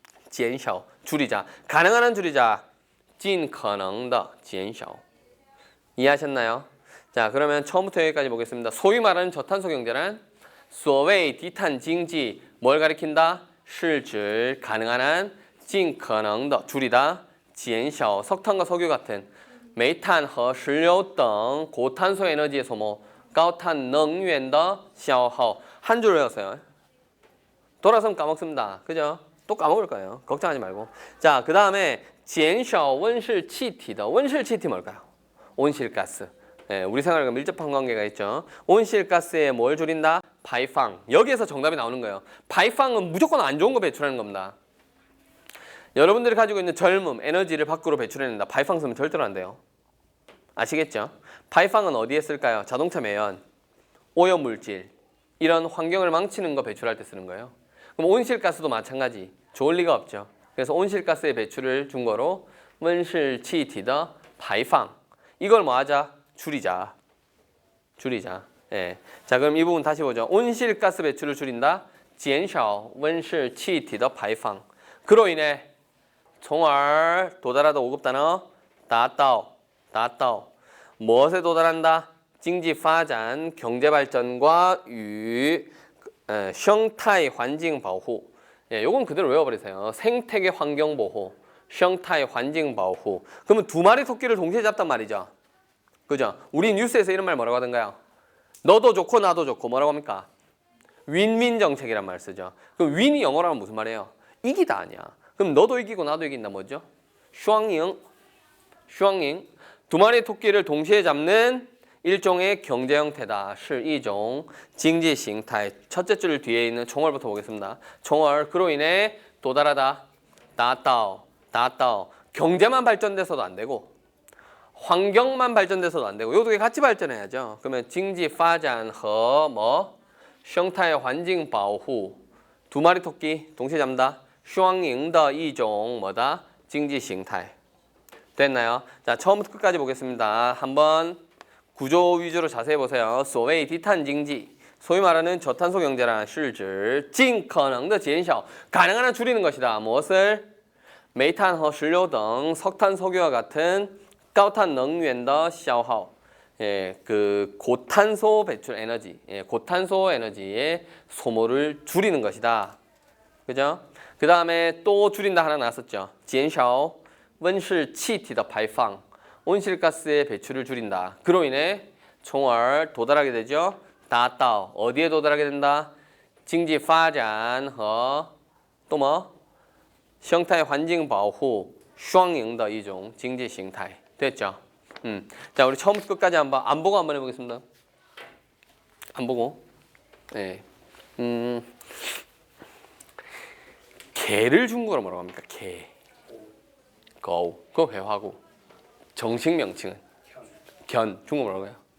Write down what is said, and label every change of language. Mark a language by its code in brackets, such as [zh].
[ko] 减少.줄이자. 가능한 한 줄이자. [zh] 尽可能的减少. [ko] 이해하셨나요? 자, 그러면 처음부터 여기까지 보겠습니다. 소위 말하는 저탄소 경제란 [zh] 所谓 [ko] 디탄 징지. 뭘 가리킨다? 是指 가능한 한 [zh] 尽可能的 [ko] 줄이다. 减少 석탄과 석유 같은 [zh] 煤炭和石油等 [ko] 고탄소 에너지의 소모 [zh] 高碳能源的消耗. [ko] 한 줄 외웠어요. 돌아서면 까먹습니다. 그죠? 또 까먹을 거예요. 걱정하지 말고. 자, 그 다음에 [zh] 减少温室气体的 温室气体 [ko] 뭘까요? 온실가스. 예, 우리 생활과 밀접한 관계가 있죠. 온실가스에 뭘 줄인다? 바이팡. 여기에서 정답이 나오는 거예요. 바이팡은 무조건 안 좋은 거 배출하는 겁니다. 여러분들이 가지고 있는 젊음, 에너지를 밖으로 배출해낸다. 바이팡 쓰면 절대로 안 돼요. 아시겠죠? 바이팡은 어디에 쓸까요? 자동차 매연, 오염물질, 이런 환경을 망치는 거 배출할 때 쓰는 거예요. 그럼 온실가스도 마찬가지. 좋을 리가 없죠. 그래서 온실가스의 배출을 준거로 [zh] 温室气体的排放. [ko] 이걸 뭐 하자? 줄이자. 줄이자. 예. 자, 그럼 이 부분 다시 보죠. 온실가스 배출을 줄인다. [zh] 减少温室气体的排放. [ko] 그로 인해 [zh] 从而 [ko] 도달하다 5급 단어 达到 무엇에 도달한다? [zh] 经济发展 [ko] 경제 발전과 [zh] 与 生态环境保护. [ko] 예, 요건 그대로 외워버리세요. 생태계 환경 보호, [zh] 生态环境保护. [ko] 그러면 두 마리 토끼를 동시에 잡단 말이죠. 그죠? 우리 뉴스에서 이런 말 뭐라고 하던가요? 너도 좋고 나도 좋고 뭐라고 합니까? 윈윈 정책이란 말 쓰죠. 그럼 윈이 영어로 하면 무슨 말이에요? 이기다 아니야. 그럼 너도 이기고 나도 이긴다 뭐죠? [zh] 双赢. [ko] 두 마리의 토끼를 동시에 잡는 일종의 경제 형태다. [zh] 是一种经济形态. [ko] 첫째 줄 뒤에 있는 총얼부터 보겠습니다. 총얼. 그로 인해 도달하다. 达到. 경제만 발전돼서도 안 되고 환경만 발전돼서도 안 되고 요 두 개 같이 발전해야죠. 그러면 [zh] 经济发展和뭐 生态环境保护. [ko] 두 마리 토끼 동시에 잡는다. [zh] 双赢的一种 [ko] 뭐다? [zh] 经济形态.됐나요? [ko] 자, 처음부터 끝까지 보겠습니다. 한번 구조 위주로 자세히 보세요. 所谓 디탄 징지. 소위 말하는 저탄소 경제란 [zh] 是指尽可能的减少. [ko] 가능한 한 줄이는 것이다. 무엇을? [zh] 煤炭和石油等 [ko] 석탄, 석유와 같은 [zh] 高碳能源的消耗. [ko] 예, 그 고탄소 배출 에너지, 예, 고탄소 에너지의 소모를 줄이는 것이다. 그죠? 그 다음에 또 줄인다 하나 나왔었죠. [zh] 减少温室气体的排放. [ko] 온실가스의 배출을 줄인다. 그로 인해 [zh] 从而 [ko] 도달하게 되죠. 达到 어디에 도달하게 된다? [zh] 经济发展和 [ko] 또 뭐? [zh] 生态环境保护双赢的一种经济形态. 됐죠? [ko] 자, 우리 처음부터 끝까지 한번 안 보고 한번 해보겠습니다. 안 보고. 네. 개를 중국어로 뭐라고 합니까? 개. 고. 그거 회화고. 정식 명칭은 견. 중국어 뭐라고 해요?